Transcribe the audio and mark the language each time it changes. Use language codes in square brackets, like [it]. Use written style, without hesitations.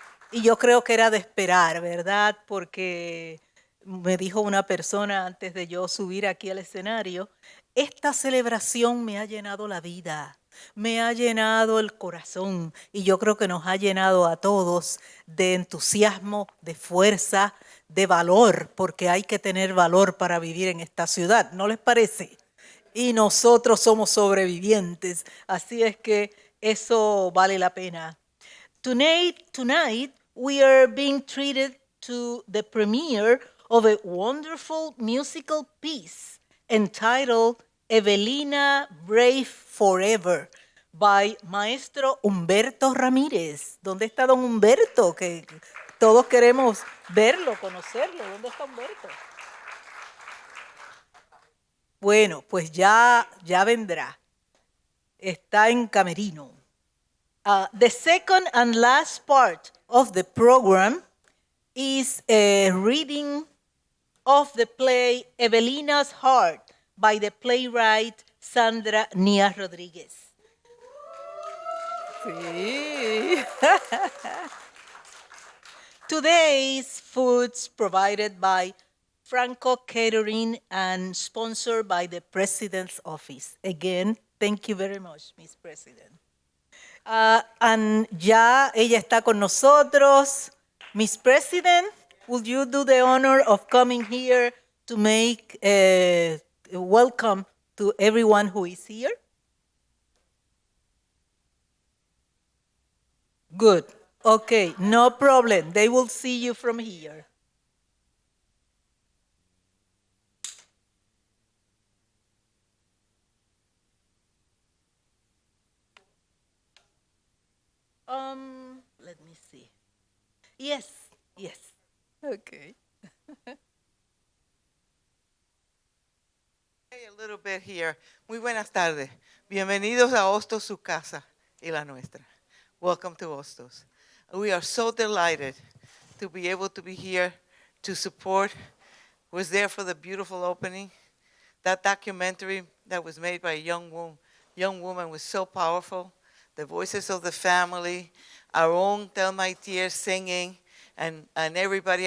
[es] Y yo creo que era de esperar, ¿verdad? Porque me dijo una persona antes de yo subir aquí al escenario, esta celebración me ha llenado la vida, me ha llenado el corazón y yo creo que nos ha llenado a todos de entusiasmo, de fuerza, de valor, porque hay que tener valor para vivir en esta ciudad, ¿no les parece? Y nosotros somos sobrevivientes, así es que eso vale la pena. [en] Tonight we are being treated to the premiere of a wonderful musical piece entitled Evelina Brave Forever by Maestro Humberto Ramírez. [es] ¿Dónde está don Humberto? Que todos queremos verlo, conocerlo. ¿Dónde está Humberto? Bueno, pues ya vendrá. Está en camerino. [en] The second and last part of the program is a reading of the play Evelina's Heart by the playwright Sandra Rodriguez. [es] Sí. [en] Today's food's provided by Franco Catering and sponsored by the President's Office. Again, thank you very much, Miss President. [es] And ya ella está con nosotros. [en] Miss President, would you do the honor of coming here to make a welcome to everyone who is here? Good. Okay, no problem. They will see you from here. Let me see. Yes. Okay. A little bit here. [es] Muy buenas tardes. Bienvenidos a Hostos, su casa y la nuestra. [en] Welcome to Hostos. We are so delighted to be able to be here to support. Was there for the beautiful opening. That documentary that was made by a young woman was so powerful. The voices of the family, our own Thelma Itier singing, and everybody.